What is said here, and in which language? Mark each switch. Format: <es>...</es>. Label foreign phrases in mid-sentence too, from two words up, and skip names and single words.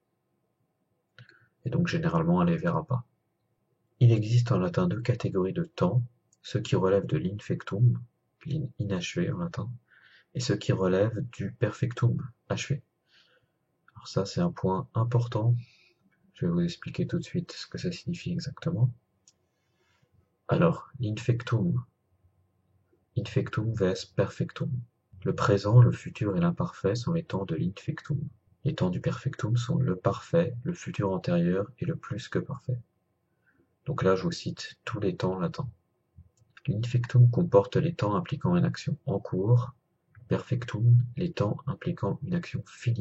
<fr>Et donc généralement on les verra pas. Il existe en latin deux catégories de temps, ceux qui relèvent de l'infectum, inachevé en latin, et ceux qui relèvent du perfectum, achevé. Alors ça c'est un point important, je vais vous expliquer tout de suite ce que ça signifie exactement. Alors, l'infectum, infectum vs perfectum. Le présent, le futur et l'imparfait sont les temps de l'infectum. Les temps du perfectum sont le parfait, le futur antérieur et le plus que parfait. Donc là, je vous cite tous les temps latins. L'infectum comporte les temps impliquant une action en cours, perfectum, les temps impliquant une action finie.</fr>